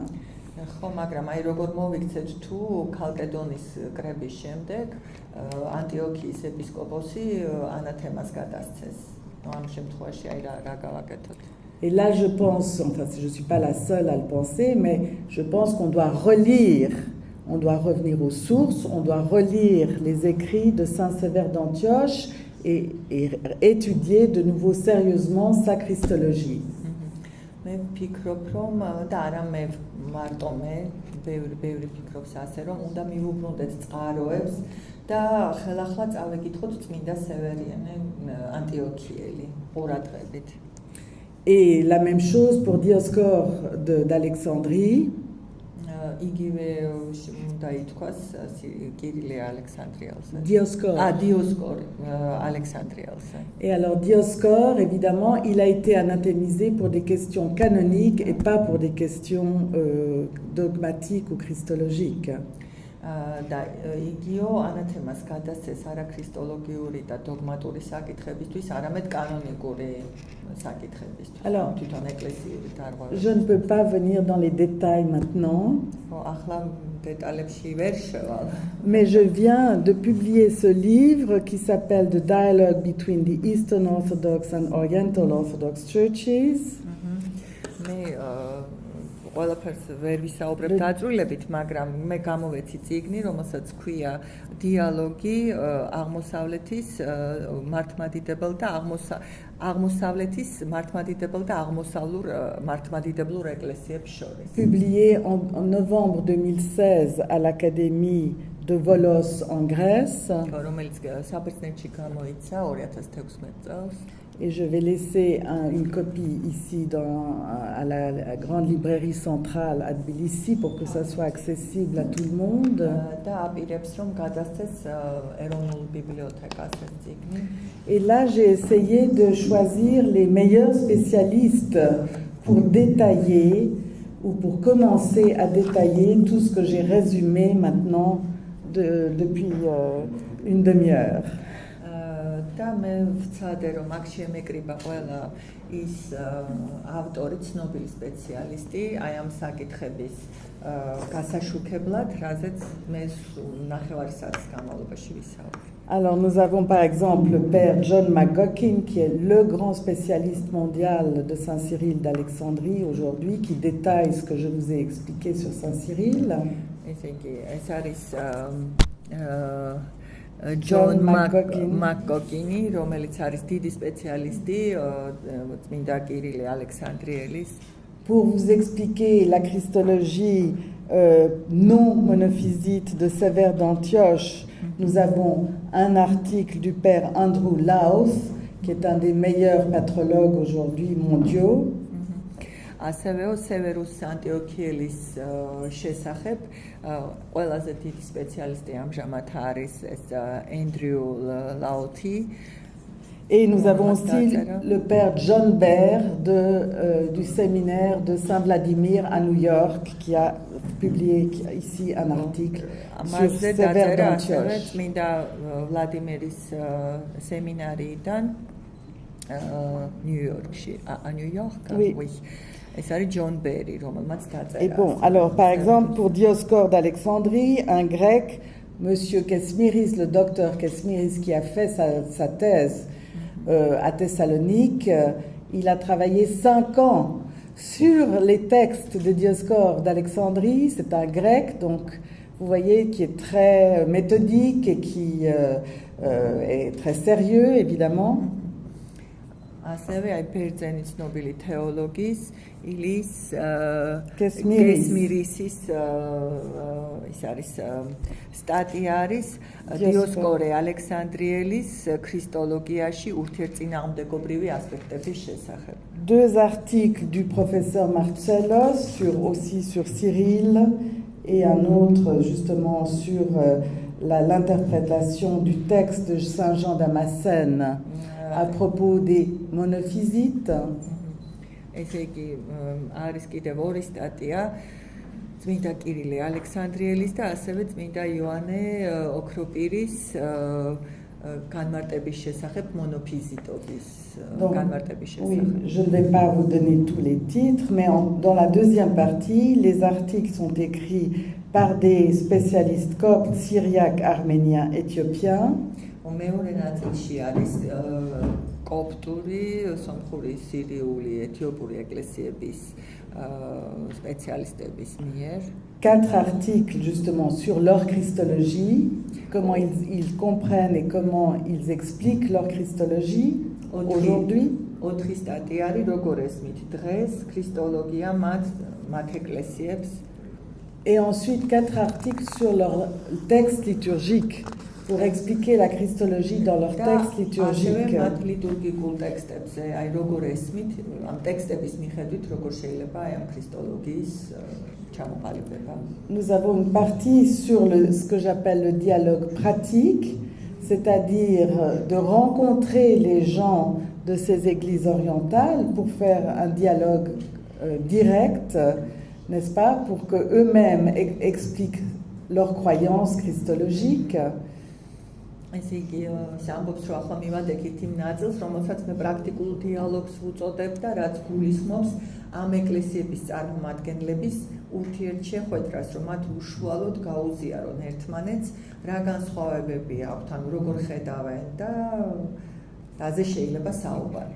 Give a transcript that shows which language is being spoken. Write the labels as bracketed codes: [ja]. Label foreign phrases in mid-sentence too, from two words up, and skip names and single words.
[ka] ხო, მაგრამ აი როგორ მოვიქცეთ თუ ქალკედონის კრების შემდეგ ანტიოქიის ეპისკოპოსი ანათემას გადასცეს. ამ შემთხვევაში აი რა გავაკეთოთ? [fr] Et là, je pense, enfin, je ne suis pas la seule à le penser, mais je pense qu'on doit relire, on doit revenir aux sources, on doit relire les écrits de Saint Sévère d'Antioche et étudier de nouveau sérieusement sa christologie. [ka] მე ვფიქრობ, რომ და არა მე მარტო მე ბევრი ფიქრობს ასე, რომ უნდა მივუბრუნდეთ წყაროებს და ხელახლა წავეკითხოთ წმინდა სევერიანე ანტიოქიელი ყურადღებით. [fr] Et la même chose pour Dioscore d'Alexandrie. [ka] იგივე უნდა ითქვას კირილე ალექსანდრიელზე. Dioscore. Dioscore Alexandrielse. [fr] Et alors Dioscore, évidemment, il a été anathémisé pour des questions canoniques et pas pour des questions dogmatiques ou christologiques. [ka] და იგიო ანათემას გადასცეს არა ქრისტოლოგიური და დოგმატური საკითხებისთვის, არამედ კანონიკური საკითხებისთვის. [fr] Alors, [ka] თვითონ ეკლესიური დარღვევა. [fr] je ne peux pas venir dans les détails maintenant. [ka] ახლა დეტალებში ვერ შევალ. [fr] Mais je viens de publier ce livre qui s'appelle The Dialogue Between the Eastern Orthodox and Oriental Orthodox Churches. [ka] მე ყველაფერს ვერ ვისაუბრებ დაწვრილებით, მაგრამ მე გამოვეცი წიგნი, რომელსაც ქვია დიალოგი აღმოსავლეთის მართლმადიდებელ და აღმოსავლეთის მართლმადიდებელ და აღმოსავლურ მართლმადიდებლურ ეკლესიებს შორის. [fr] Publié en novembre 2016 à l'Académie de Volos en Grèce. [ka] რომელიც საბერძნეთში გამოიცა 2016 წელს. [fr] Et je vais laisser une copie ici à la grande librairie centrale à Tbilissi pour que ça soit accessible à tout le monde. [ka] და აპირებს რომ გადასცეს ეროვნულ ბიბლიოთეკას ეს წიგნი. [fr] Et là, j'ai essayé de choisir les meilleurs spécialistes pour détailler ou pour commencer à détailler tout ce que j'ai résumé maintenant depuis une demi-heure. [ka] და მე ვცადე რომ აქ შემეკრიბა ყველა ის ავტორი, ცნობილი სპეციალისტი აი ამ საკითხების გასაშუქებლად, რაზეც მე ნახევარი საათის განმავლობაში ვისაუბრე. [fr] Alors nous avons par exemple le père John McGuckin qui est le grand spécialiste mondial de Saint-Cyril d'Alexandrie aujourd'hui, qui détaille ce que je vous ai expliqué sur Saint-Cyril. [ka] ეს არის John McGuckin, რომელიც არის დიდი სპეციალისტი წმინდა კირილე ალექსანდრიელის. [fr] Pour vous expliquer la christologie non monophysite de Sévère d'Antioche, nous avons un article du père Andrew Laos, qui est un des meilleurs patrologues aujourd'hui mondiaux. [ka] ასევე სევერუს ანტიოქიელის შესახებ ყველაზე დიდი სპეციალისტი ამჟამად არის ეს Andrew Laoti. [fr] Et nous avons aussi le père John Baer du séminaire de Saint-Vladimir à New York qui a publié ici un article sur Sévère d'Antioche. [ka] წმინდა ვლადიმერის სემინარიიდან ნიუ-იორკში, oui. ეს არის John Berry, რომელმაც დაწერა. [fr] Et bon, alors par exemple pour Dioscore d'Alexandrie, un grec, monsieur Kesmiris, le docteur Kesmiris qui a fait sa thèse à Thessalonique, il a travaillé 5 ans sur les textes de Dioscore d'Alexandrie. C'est un grec, donc vous voyez, qui est très méthodique et qui est très sérieux, évidemment. [ka] ასევე აი ბერძენი ცნობილი თეოლოგის ილის კესმირისის ის არის სტატია არის დიოსკორე ალექსანდრიელის ქრისტოლოგიაში ურთიერთწინააღმდეგობრივი ασპექტების შესახებ. [fr] 2 articles du professeur Marcellos aussi sur Cyril et un autre justement sur l'interprétation du texte de Saint Jean Damascène à propos des monophysites. [ka] ესე იგი არის კიდევ 2 სტატია წმინდა კირილე ალექსანდრიელის და ასევე წმინდა იოანე ოქროპირის განმარტების შესახებ მონოფიზიტობის განმარტების შესახებ. [fr] Oui, je ne vais pas vous donner tous les titres, mais dans la deuxième partie, les articles sont écrits par des spécialistes coptes, syriaques, arméniens, éthiopiens. [ka] მეორე ნაწილში არის კოპტური, სომხური, სირიული, ეთიოპური ეკლესიების spécialistes mier. [fr] 4 articles justement sur leur christologie, comment ils comprennent et comment ils expliquent leur christologie aujourd'hui. [ka] ოთხი სტატია არის როგორ ესმით დღეს ქრისტოლოგია მათ ეკლესიებს. [fr] Et ensuite 4 articles sur leur texte liturgique pour expliquer la christologie dans leur texte liturgique. Nous avons une partie sur ce que j'appelle le dialogue pratique, c'est-à-dire de rencontrer les gens de ces églises orientales pour faire un dialogue direct, n'est-ce pas, pour qu'eux-mêmes expliquent leurs croyances christologiques. [ka] ესე იგი, ამბობს რომ ახლა მივადექით იმ ნაწილს, რომელსაც მე პრაქტიკულ დიალოგს ვუწოდებ და რაც გულისხმობს ამ ეკლესიების წარმომადგენლების ურთიერთშეხვედრას, რომ მათ უშუალოდ გაუზიარონ ერთმანეთს, რა განსხვავებები აქვთ, ანუ როგორ ხედავენ და რაზე შეიძლება საუბარი.